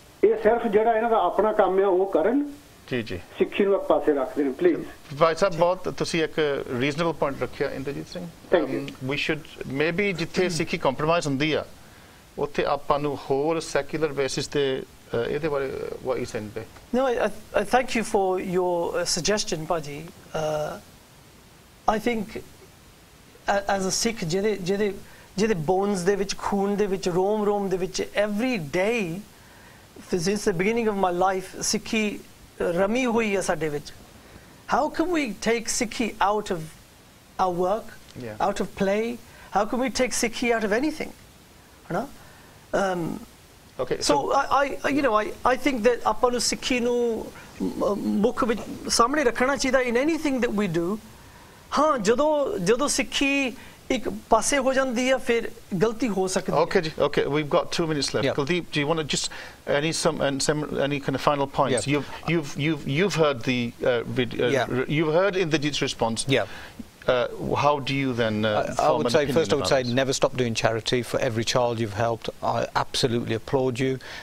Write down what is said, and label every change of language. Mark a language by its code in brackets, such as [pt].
[pa] ਇਹ ਸਿਰਫ ਜਿਹੜਾ ਇਹਨਾਂ ਦਾ ਆਪਣਾ ਕੰਮ ਹੈ ਉਹ ਕਰਨ। ਜੀ, ਸਿੱਖੀ ਨੂੰ ਇੱਕ ਪਾਸੇ ਰੱਖ ਦੇਣ ਪਲੀਜ਼। ਭਾਈ ਸਾਹਿਬ, ਬਹੁਤ ਤੁਸੀਂ ਇੱਕ ਰੀਜ਼ਨੇਬਲ ਪੁਆਇੰਟ ਰੱਖਿਆ Inderjit Singh. [en] we should maybe [pa] ਜਿੱਥੇ ਸਿੱਖੀ ਕੰਪਰੋਮਾਈਜ਼ ਹੁੰਦੀ ਆ ਉੱਥੇ ਆਪਾਂ ਨੂੰ ਹੋਰ ਸੈਕੂਲਰ ਬੇਸਿਸ ਤੇ ਇਹਦੇ ਬਾਰੇ [en] what you saying? No, I thank you for your suggestion, Paji. I think as a Sikh, [pa] ਜਿਹਦੇ bones ਦੇ ਵਿੱਚ, ਖੂਨ ਦੇ ਵਿੱਚ, ਰੋਮ ਦੇ ਵਿੱਚ, [en] every day since the beginning of my life, [pa] Sikhi rummy ਹੋਈ ਹੈ ਸਾਡੇ ਵਿੱਚ। [en] How can we take Sikhi out of our work, out of play? How can we take Sikhi out of anything? [pa] ਹਨਾ? [en] Okay, so I think that [pa] ਆਪਾਂ ਨੂੰ ਸਿੱਖੀ ਨੂੰ ਮੁੱਖ ਵਿੱਚ ਸਾਹਮਣੇ ਰੱਖਣਾ ਚਾਹੀਦਾ [en] in anything that we do. [pa] ਹਾਂ, ਜਦੋਂ ਸਿੱਖੀ ਇੱਕ ਪਾਸੇ ਹੋ ਜਾਂਦੀ ਹੈ ਫਿਰ ਗਲਤੀ ਹੋ ਸਕਦੀ ਹੈ। [en] Okay, we've got 2 minutes left. Kuldeep, do you want to just any kind of final points? You've heard the you've heard Indrajit's response. How do you then I would say, first I would say never stop doing charity. For every child you've helped, I absolutely applaud you.